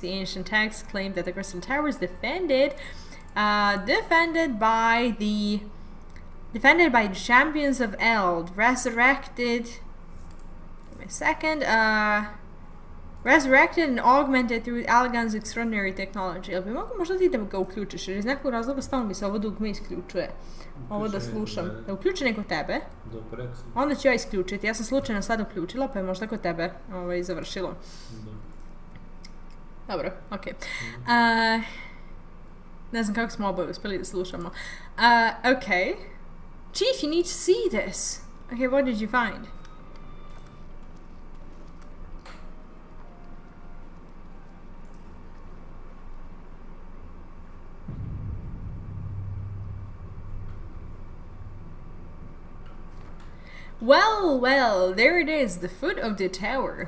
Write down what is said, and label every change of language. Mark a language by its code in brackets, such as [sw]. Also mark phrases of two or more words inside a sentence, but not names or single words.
[en] The ancient texts claim that the Crystal Tower is defended by the champions of Eld, resurrected. Give me a second. Resurrected and augmented through Allegan's extraordinary technology. [bs] Jel bi mogu možda ti da ga uključiš, jer iz nekog razloga stalno mi se ovo dugme isključuje. Ovo da slušam. Da uključi neko tebe. Onda ću ja isključiti. Ja sam slučajno sad uključila, pa je možda kod tebe završilo. Dobro, okej. Ne znam kako smo oboje uspjeli da slušamo. [en] Okay. Chief, you need to see this. Okay, what did you find? Well, well, there it is, the foot of the tower.